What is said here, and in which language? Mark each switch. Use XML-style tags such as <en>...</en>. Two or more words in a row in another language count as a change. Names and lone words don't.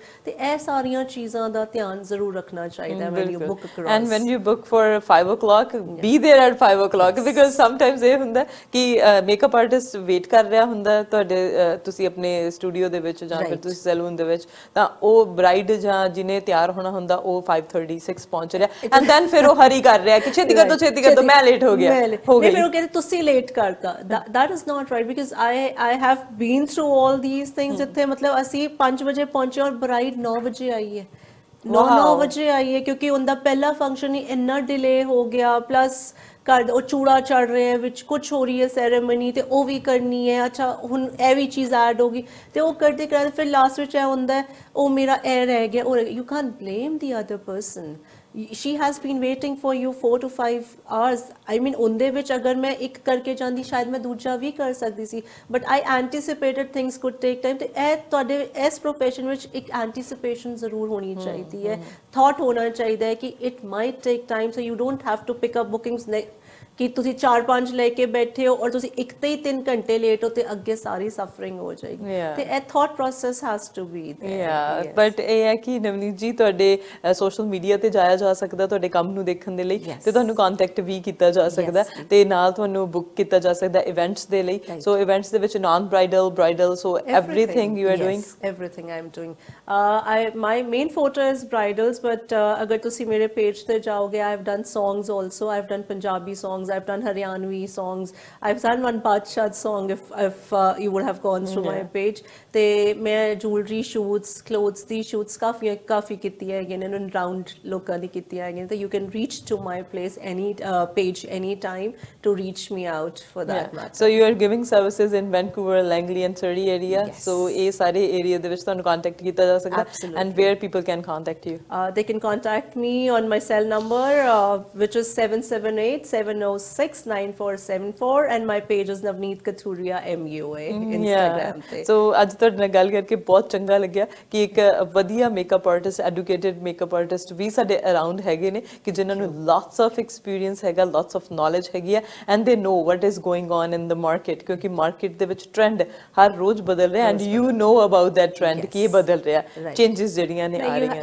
<pa>ਤੇ ਇਹ ਸਾਰੀਆਂ ਚੀਜ਼ਾਂ ਦਾ ਧਿਆਨ ਜ਼ਰੂਰ ਰੱਖਣਾ ਚਾਹੀਦਾ</pa> <en>when you book across. And when you book for 5 o'clock, be there at 5 o'clock because sometimes</en> <pa>ਇਹ ਹੁੰਦਾ ਕਿ</pa> <en>makeup artist</en> <pa>ਵੇਟ ਕਰ ਰਿਹਾ ਹੁੰਦਾ ਤੁਹਾਡੇ ਤੁਸੀਂ ਆਪਣੇ ਸਟੂਡੀਓ ਦੇ ਵਿੱਚ ਜਾਂ ਫਿਰ ਤੁਸੀਂ ਸੈਲੂਨ ਦੇ ਵਿੱਚ, ਤਾਂ ਉਹ ਬ੍ਰਾਈਡ ਜਾਂ ਜਿਹਨੇ ਤਿਆਰ ਹੋਣਾ ਹੁੰਦਾ ਉਹ 5:36 ਪਹੁੰਚ ਰਿਹਾ</pa> <en>and then</en> <pa>ਫਿਰ ਉਹ ਹਰੀ ਕਰ ਰਿਹਾ ਕਿ ਛੇਤੀ ਕਰ ਦੋ ਮੈਂ ਲੇਟ ਹੋ ਗਿਆ ਹੋ ਗਈ, ਫਿਰ ਉਹ ਕਹਿੰਦੇ ਤੁਸੀਂ ਲੇਟ ਕਰਤਾ.</pa> <en>that is not right because I have been through all these things</en> <pa>ਜਿੱਥੇ ਮਤਲਬ ਅਸੀਂ 5 ਵਜੇ ਪਹੁੰਚੇ ਔਰ ਬ੍ਰਾਈਡ 9 ਵਜੇ ਆਈ ਹੈ, 9 ਵਜੇ ਆਈ ਹੈ ਕਿਉਂਕਿ ਉਹਦਾ ਪਹਿਲਾ ਫੰਕਸ਼ਨ ਹੀ ਇੰਨਾ ਡਿਲੇ ਹੋ ਗਿਆ, ਪਲੱਸ ਘਰ ਉਹ ਚੂੜਾ ਚੜ ਰਿਹਾ ਵਿੱਚ ਕੁਛ ਹੋ ਰਹੀ ਹੈ ਸੈਰੇਮਨੀ ਤੇ ਉਹ ਵੀ ਕਰਨੀ ਹੈ, ਅੱਛਾ ਹੁਣ ਇਹ ਵੀ ਚੀਜ਼ ਐਡ ਹੋ ਗਈ ਤੇ ਉਹ ਕਰਦੇ ਕਰਦੇ ਫਿਰ ਲਾਸਟ ਵਿੱਚ ਇਹ ਹੁੰਦਾ ਉਹ ਮੇਰਾ ਇਹ ਰਹਿ ਗਿਆ, ਉਹ</pa> <en>you can't blame the other person. she has been waiting for you 4 to 5 hours. I mean</en> <pa>ਉਹਦੇ ਵਿੱਚ ਅਗਰ ਮੈਂ ਇੱਕ ਕਰਕੇ ਜਾਂਦੀ ਸ਼ਾਇਦ ਮੈਂ ਦੂਜਾ ਵੀ ਕਰ ਸਕਦੀ ਸੀ,</pa> <en>but I anticipated things could take time.</en> <pa>ਤੇ ਇਹ ਤੁਹਾਡੇ ਇਸ profession ਵਿੱਚ ਇੱਕ anticipation ਜ਼ਰੂਰ ਹੋਣੀ ਚਾਹੀਦੀ ਹੈ, thought ਹੋਣਾ ਚਾਹੀਦਾ ਹੈ ਕਿ</pa> <en>it might take time, so you don't have to pick up bookings</en> <pa>ਕਿ ਤੁਸੀਂ 4-5 ਲੈ ਕੇ ਬੈਠੇ ਹੋ ਔਰ ਤੁਸੀਂ ਇੱਕ ਤੇ ਹੀ 3 ਘੰਟੇ ਲੇਟ ਹੋ ਤੇ ਅੱਗੇ ਸਾਰੀ ਸਫਰਿੰਗ ਹੋ ਜਾਏਗੀ. ਤੇ ਇਹ</pa> <en>thought process has to be there.</en> <pa>ਬਟ ਇਹ ਹੈ ਕਿ ਨਵਨੀਤ ਜੀ ਤੁਹਾਡੇ</pa> <en>social media</en> <pa>ਤੇ ਜਾਇਆ ਜਾ ਸਕਦਾ ਤੁਹਾਡੇ ਕੰਮ ਨੂੰ ਦੇਖਣ ਦੇ ਲਈ, ਤੇ ਤੁਹਾਨੂੰ ਕੰਟੈਕਟ ਵੀ ਕੀਤਾ ਜਾ ਸਕਦਾ ਤੇ ਨਾਲ ਤੁਹਾਨੂੰ ਬੁੱਕ ਕੀਤਾ ਜਾ ਸਕਦਾ ਇਵੈਂਟਸ ਦੇ ਲਈ.</pa> <en>so events</en> <pa>ਦੇ ਵਿੱਚ</pa> <en>non bridal, bridal, so everything you are doing? Everything I am doing. My main forte is bridals, but</en> <pa>ਅਗਰ ਤੁਸੀਂ ਮੇਰੇ ਪੇਜ ਤੇ ਜਾਓਗੇ</pa> <en>I have done songs also. I have done Punjabi songs, I've done Haryanvi songs, I've done one Badshah song if you would have gone through my page.</en> <pa>ਤੇ ਮੈਂ</pa> <en>jewelry shoots,</en> <pa>clothes ਦੀ shoots ਕਾਫੀ ਕੀਤੀ ਹੈ</pa> <en>again and round</en> <pa>ਲੋਕਾਂ ਦੀ ਕੀਤੀ ਹੈ again.</pa> <en>So you can reach to my place any page any time to reach me out for that matter. So you are giving services in Vancouver, Langley and Surrey area.</en> <pa>So ਇਹ ਸਾਰੇ ਏਰੀਆ ਦੇ ਵਿੱਚ ਤੁਹਾਨੂੰ ਕੰਟੈਕਟ ਕੀਤਾ ਜਾ ਸਕਦਾ</pa> <en>and where people can contact you? They can contact me on my cell number which is 778-706-9474 and my page is Navneet Kathuria MUA Instagram ਤੇ.</en> <pa>So ਅੱਜ ਤੁਹਾਡੇ ਨਾਲ ਗੱਲ ਕਰਕੇ ਬਹੁਤ ਚੰਗਾ ਲੱਗਿਆ ਕਿ ਇੱਕ ਵਧੀਆ</pa> <en>makeup artist, educated makeup artist</en> <pa>ਵੀ ਸਾਡੇ ਅਰਾਊਂਡ ਹੈਗੇ ਨੇ ਕਿ ਜਿਨ੍ਹਾਂ ਨੂੰ</pa> <en>lots of experience</en> <pa>ਹੈਗਾ,</pa> <en>lots of knowledge</en> <pa>ਹੈਗੀ ਹੈ</pa> <en>and they know what is going on in the market</en> <pa>ਕਿਉਂਕਿ ਮਾਰਕੀਟ ਦੇ ਵਿੱਚ ਟ੍ਰੈਂਡ ਹਰ ਰੋਜ਼ ਬਦਲ ਰਿਹਾ</pa> <en>and you know about that trend</en> <pa>ਕਿ ਇਹ ਬਦਲ ਰਿਹਾ, ਚੇਂਜਸ ਜਿਹੜੀਆਂ ਨੇ ਆ ਰਹੀਆਂ.</pa>